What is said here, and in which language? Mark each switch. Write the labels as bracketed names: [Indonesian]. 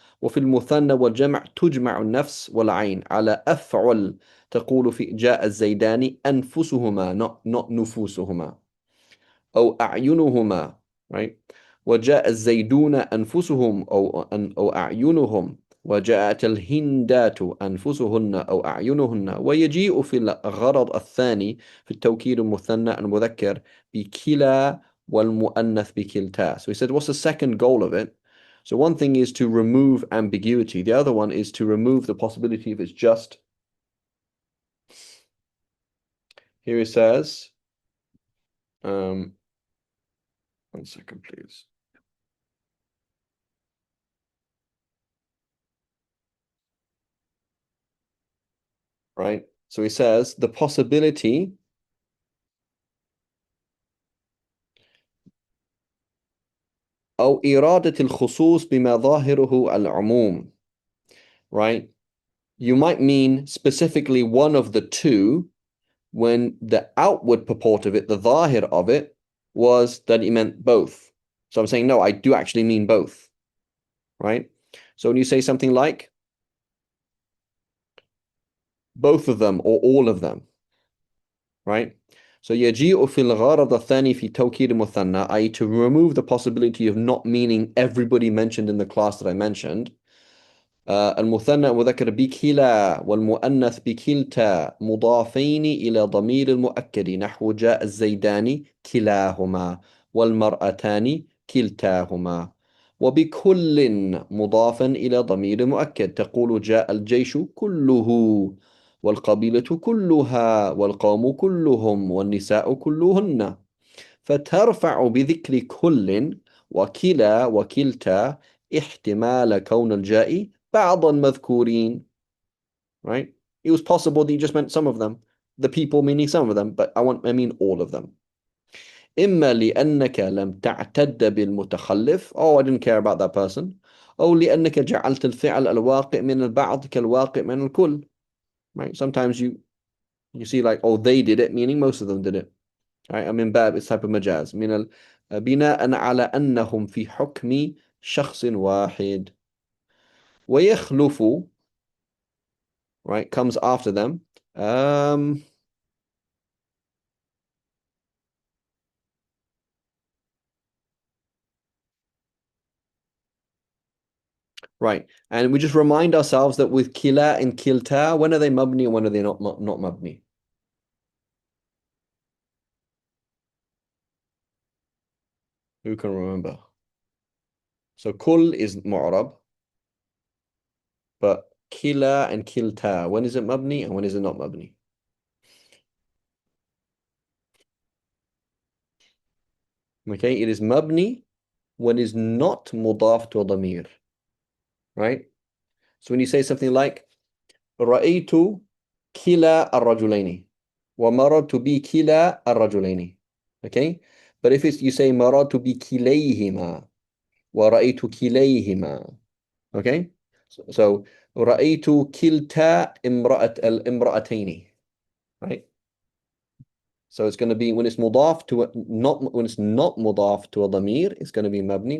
[Arabic] وفي المثنى والجمع تجمع النفس والعين على أفعل تقول في جاء الزيدان أنفسهما not نفوسهما أو أعينهما right وجاء الزيدون أنفسهم أو أعينهم وجاءت الهندات أنفسهن أو أعينهن ويجيء في الغرض الثاني في التوكيد المثنى المذكر بكلا والمؤنث بكلتا. [English] So he said, what's the second goal of it? So one thing is to remove ambiguity. The other one is to remove the possibility if it's just. Here he says, 1 second, please. Right? So he says the possibility [Arabic] أو إرادة الخصوص بما ظاهره العموم. [English] Right? You might mean specifically one of the two when the outward purport of it, the zahir of it, was that it meant both. So I'm saying, no, I do actually mean both. Right? So when you say something like both of them or all of them, right? [Arabic] So يجيء في الغرض الثاني في توكيد مثنى, i.e. [English] to remove the possibility of not meaning everybody mentioned in the class that I mentioned. [Arabic] المثنى مذكر بكلا والمؤنث بكلتا مضافين إلى ضمير المؤكد نحو جاء الزيدان كلاهما والمرأتان كلتاهما وبكل مضافا إلى ضمير مؤكد تقول جاء الجيش كله والقبيلة كلها والقوم كلهم والنساء كلهن فترفع بذكر كل وكلا وكلتا احتمال كون الجاء بعض المذكورين. [English] Right? It was possible that you just meant some of them. The people meaning some of them, but I mean all of them. [Arabic] إما لأنك لم تعتد بالمتخلف. [English] Oh, I didn't care about that person. [Arabic] أو لأنك جعلت الفعل الواقع من البعض كالواقع من الكل. [English] Right? Sometimes you see like, oh, they did it, meaning most of them did it. Right? I mean, bab, it's type of majaz. [Arabic] من بناء على أنهم في حكم شخص واحد. [English] ويخلف, right, comes after them. Right. And we just remind ourselves that with kila and kilta, when are they mabni and when are they not mabni? Who can remember? So kul is mu'rab, but kila and kilta, when is it mabni and when is it not mabni? Okay, it is mabni when it's not mudaf to a damir. Right? So when you say something like [Arabic] رأيت كلا الرجلين ومررت بكلا الرجلين. [English] Okay? But if it's you say [Arabic] مررت بكليهما ورأيت كليهما. [English] Okay? [Arabic] So رأيت كلتا الامرأتين. Right? [English] So it's going to be when it's mudaf to not when it's not mudaf to a dhamir, it's going to be mabni.